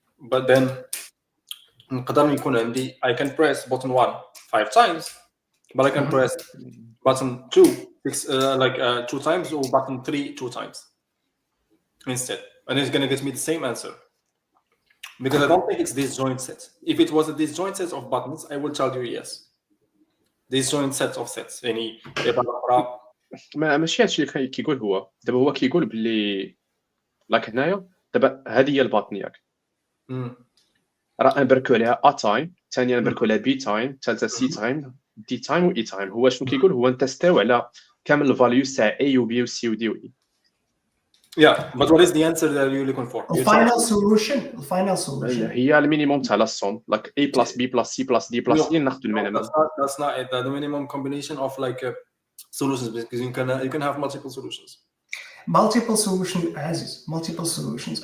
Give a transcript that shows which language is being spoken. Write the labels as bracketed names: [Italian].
[English] But then [Arabic] نقدر يكون عندي [English] I can press button 1 5 times, but I can press button 2 2 times or button 3 2 times instead, and it's gonna get me the same answer because I don't think it's disjoint set. If it was a disjoint set of buttons, I will tell you yes. Disjoint sets of sets. [Arabic] يعني ماشي هادشي اللي كيقول هو دابا هو كيقول باللي لاك هنايا دابا هذه هي الباطن ياك راه نبركو عليها ا تايم، ثانيا نبركو عليها بي تايم، ثالثه سي تايم، دي تايم و اي تايم. هو شنو كيقول هو نتستيو على كامل الفاليوز تاع اي و بي و سي و دي و اي. [English] Yeah, but what is the answer that you're looking for? The final solution [Arabic] هي المينيموم تاع لا سوم [English] like a plus b plus c plus d plus e [Arabic] ناخذ المينيموم. [English] That's not it. The minimum combination of like solutions, because you can have multiple solutions. Multiple solutions.